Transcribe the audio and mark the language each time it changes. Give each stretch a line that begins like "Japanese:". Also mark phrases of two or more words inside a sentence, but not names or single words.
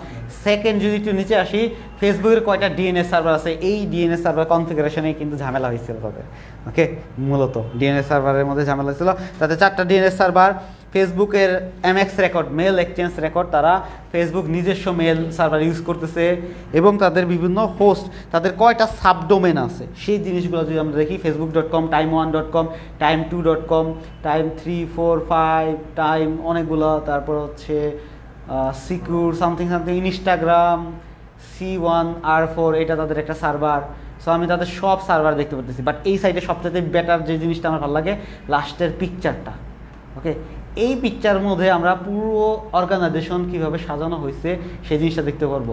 Bangla: সেকেন্ড, যদি একটু নিচে আসি, ফেসবুকের কয়টা
English: DNS server
Bangla: আছে, এই
English: DNS server configuration
Bangla: কিন্তু ঝামেলা হয়েছিল তাদের, ওকে, মূলত
English: DNS server
Bangla: মধ্যে ঝামেলা হয়েছিল। তাতে 4টা
English: DNS server,
Bangla: ফেসবুকের
English: MX record, mail exchange record,
Bangla: তারা ফেসবুক নিজস্ব
English: mail server use
Bangla: করতেছে, এবং তাদের বিভিন্ন হোস্ট, তাদের কয়টা সাবডোমেন আছে সেই জিনিসগুলো যদি আমরা দেখি,
English: facebook.com, time1.com, time2.com, time345,
Bangla: টাইম অনেকগুলো, তারপর হচ্ছে
English: secure something something,
Bangla: ইনস্টাগ্রাম, C1R4, এটা তাদের একটা সার্ভার। সো আমি তাদের সব সার্ভার দেখতে পাচ্ছি, বাট এই সাইডে সবচেয়ে বেটার যে জিনিসটা আমার ভালো লাগে, লাস্টের পিকচারটা, ওকে, এই পিকচারের মধ্যে আমরা পুরো অর্গানাইজেশন কীভাবে সাজানো হয়েছে সেই জিনিসটা দেখতে পারবো।